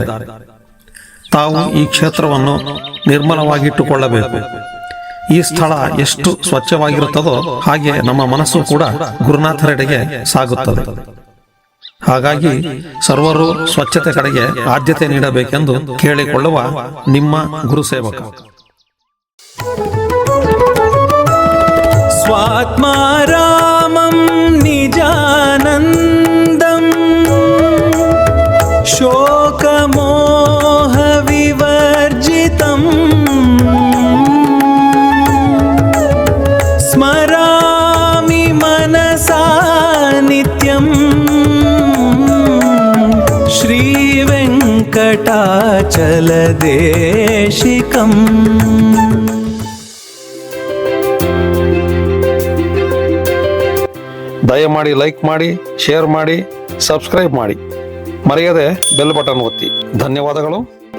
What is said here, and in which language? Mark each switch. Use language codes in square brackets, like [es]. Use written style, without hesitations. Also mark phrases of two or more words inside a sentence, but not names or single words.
[kn] ತಾವು ಈ ಕ್ಷೇತ್ರವನ್ನು ನಿರ್ಮಲವಾಗಿಟ್ಟುಕೊಳ್ಳಬೇಕು. ಈ ಸ್ಥಳ ಎಷ್ಟು ಸ್ವಚ್ಛವಾಗಿರುತ್ತದೋ ಹಾಗೆ ನಮ್ಮ ಮನಸ್ಸು ಕೂಡ ಗುರುನಾಥರೆಡೆಗೆ ಸಾಗುತ್ತದೆ. ಹಾಗಾಗಿ ಸರ್ವರು ಸ್ವಚ್ಛತೆ ಕಡೆಗೆ ಆದ್ಯತೆ ನೀಡಬೇಕೆಂದು ಕೇಳಿಕೊಳ್ಳುವ ನಿಮ್ಮ ಗುರುಸೇವಕ. [sa] स्वात्मारामं निजानन्दं शोकमोहविवर्जितं स्मरामि मनसा नित्यं श्रीवेङ्कटाचलदेशिकम्. [kn] ದಯಮಾಡಿ ಲೈಕ್ ಮಾಡಿ, ಶೇರ್ ಮಾಡಿ, ಸಬ್ಸ್ಕ್ರೈಬ್ ಮಾಡಿ, ಮರೆಯದೆ [en] bell button [kn] ಒತ್ತಿ. ಧನ್ಯವಾದಗಳು.